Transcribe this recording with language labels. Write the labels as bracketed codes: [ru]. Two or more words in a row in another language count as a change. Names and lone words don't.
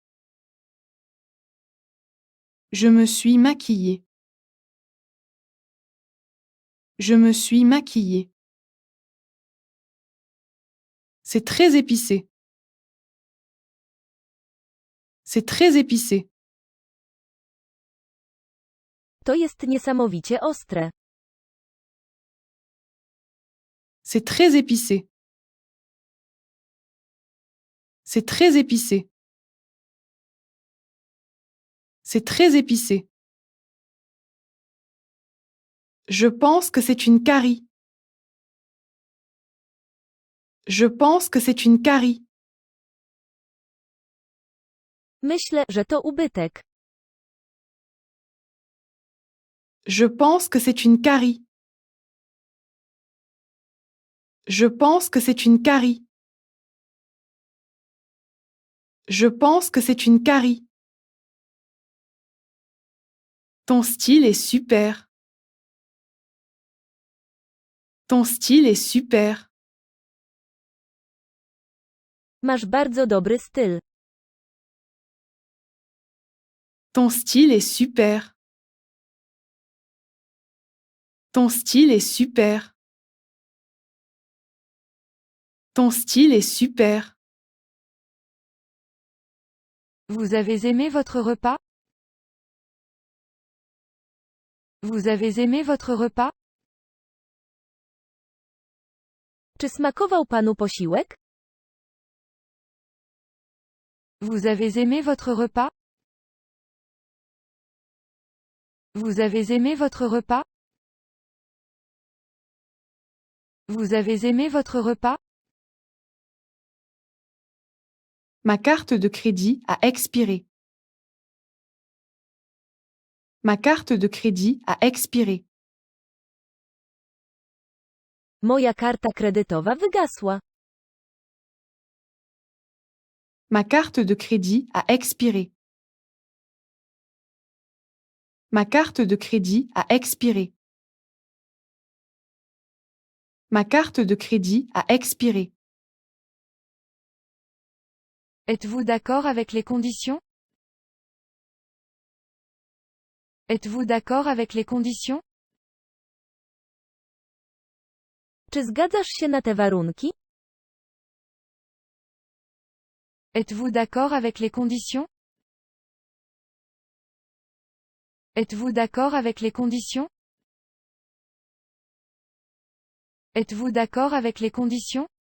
[fr] Je me suis maquillée. Je me suis maquillée. C'est très épicé. C'est très épicé. [pl] To jest niesamowicie ostre. [fr] C'est très épicé. C'est très épicé. C'est très épicé. Je pense que c'est une carie. Je pense que c'est une carie. [pl] Myślę, że to ubytek. [fr] Je pense que c'est une carie. Je pense que c'est une carie. Je pense que c'est une carie. Ton style est super. Ton style est super. [pl] Masz bardzo dobry styl. [fr] Ton style est super. Ton style est super. Ton style est super. Vous avez aimé votre repas? Vous avez aimé votre repas? [pl] Czy smakował panu posiłek? [fr] Vous avez aimé votre repas? Vous avez aimé votre repas? Vous avez aimé votre repas? Ma carte de crédit a expiré. Ma carte de crédit a expiré. [pl] Moja karta kredytowa wygasła. [fr] Ma carte de crédit a expiré. Ma carte de crédit a expiré. Ma carte de crédit a expiré. Êtes-vous d'accord avec les conditions? Êtes-vous d'accord avec les conditions? [pl] Czy zgadzasz się na te warunki? [fr] Êtes-vous d'accord avec les conditions? Êtes-vous d'accord avec les conditions? Êtes-vous d'accord avec les conditions?